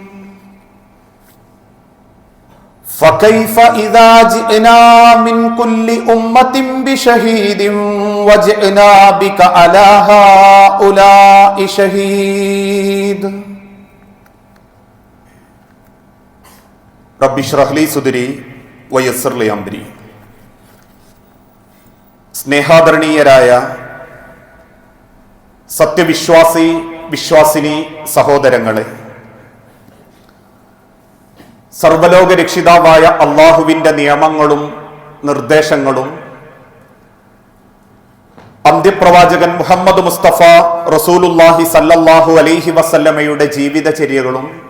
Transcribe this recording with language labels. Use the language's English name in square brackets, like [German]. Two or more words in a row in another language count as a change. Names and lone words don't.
[Arabic] فكيف إذا جئنا من كل أمة بشهيد وجئنا بك على هؤلاء شهيد. رب اشرح لي صدري ويسر لي أمري. [Malayalam] സ്നേഹാദരണീയരായ സത്യവിശ്വാസി വിശ്വാസിനി സഹോദരങ്ങളെ, സർവലോക രക്ഷിതാവായ അള്ളാഹുവിന്റെ നിയമങ്ങളും നിർദ്ദേശങ്ങളും അന്ത്യപ്രവാചകൻ മുഹമ്മദ് മുസ്തഫ [Arabic] رسول الله صلى الله عليه [Malayalam] വസല്ലമയുടെ ജീവിതചര്യകളും